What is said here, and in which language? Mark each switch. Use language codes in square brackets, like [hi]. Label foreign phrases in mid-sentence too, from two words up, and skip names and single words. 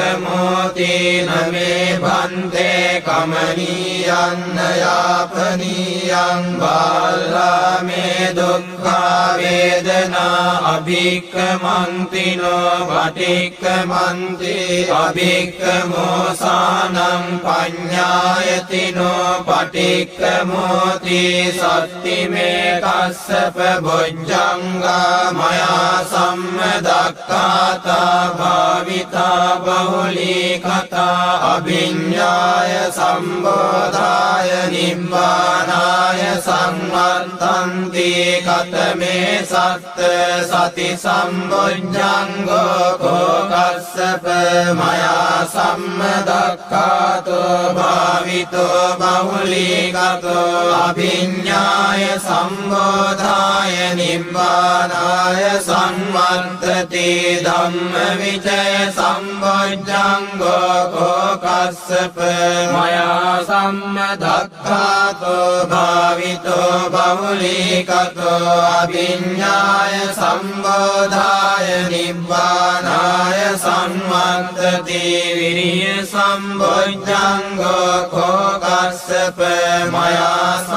[pi] අභික්ඛමෝති නමේ භන්තේ කමනීයං යාපනීය යං බාලා මේ දුක්ඛා වේදනා අභික්ඛමන්තිනෝ පටික්ඛමන්ති අභික්ඛමෝසානං පඤ්ඤායතිනෝ පටික්ඛමෝති සත්තිමේ කස්සප බොජ්ජංගා මයා සම්මදක්ඛාතා භාවිතා බහුලී කතා අභිඤ්ඤාය සම්බෝධාය නිබ්බානාය සංවත්තන්ති කතමේ සත්ත සති සම්බොජ්ජංගෝ කෝකස්සප මයා සම්මදක්ඛාතෝ භාවිතෝ බහුලී කතෝ අභිඤ්ඤාය සම්බෝධාය නිබ්බානාය සංවත්තති ධම්මවිචය සම්බොජ්ජංගෝ කෝකස්සප මයා සම්මදක්ඛාතෝ භාවිතෝ බහුලී කතෝ අභිඤ්ඤාය සම්බෝධාය නිබ්බානාය සංවත්තති විරිය සම්බොජ්ජංගෝ කෝකස්සප මයා